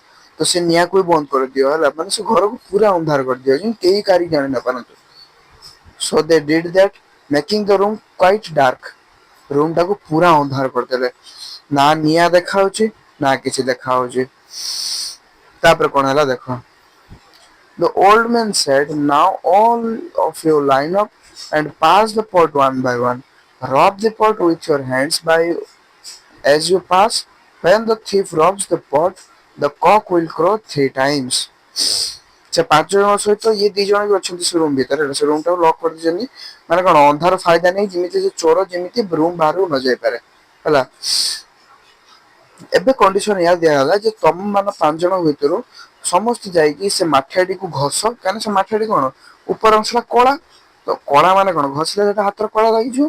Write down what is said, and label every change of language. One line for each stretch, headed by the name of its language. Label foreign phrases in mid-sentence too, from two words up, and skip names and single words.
Odia: ତ ସେ ନିଆଁକୁ ବି ବନ୍ଦ କରିଦିଅ ହେଲା ମାନେ ସେ ଘରକୁ ପୁରା ଅନ୍ଧାର କରିଦିଅ ଯେମିତି କେହି କାହାରିକି ଜାଣି ନ ପାରନ୍ତୁ।
English: so they did that making the room quite dark.
Odia: ରୁମ୍ ଟାକୁ ପୁରା ଅନ୍ଧାର କରିଦେଲେ ନା ନିଆଁ ଦେଖାଯାଉଛି ନା କିଛି ଦେଖା ହଉଛି। ତାପରେ କଣ ହେଲା ଦେଖ।
English: The old man said, now all of you line up and pass the pot one by one. Rub the pot with your hands by as you pass. When the thief robs the pot, the cock will crow 3 times.
Odia: ସେ 5 ଜଣ ସହିତ ଇଏ 2 ଜଣ ବି ଅଛନ୍ତି ସେ ରୁମ୍ ଭିତରେ ସେ ରୁମ୍ ଟାକୁ ଲକ୍ କରିଦେଇଛନ୍ତି। ମାନେ କଣ ଅନ୍ଧାର ଫାଇଦା ନାହିଁ ଯେମିତି ସେ ଚୋର ଯେମିତି ରୁମ୍ ବାହାରକୁ ନ ଯାଇପାରେ ହେଲା। ଏବେ କଣ୍ଡିସନ ଏଇଆ ଦିଆଗଲା ଯେ ତମ ମାନ 5 ଜଣ ଭିତରୁ ସମସ୍ତେ ଯାଇକି ସେ ମାଠିଆଟିକୁ ଘଷ କାହିଁକି ସେ ମାଠିଆଟି କଣ ଉପର ଅଂଶ ଟା କଳା ତ କଳା ମାନେ କଣ ଘଷିଲେ ସେଟା ହାତରେ କଳା ଲାଗିଯିବ।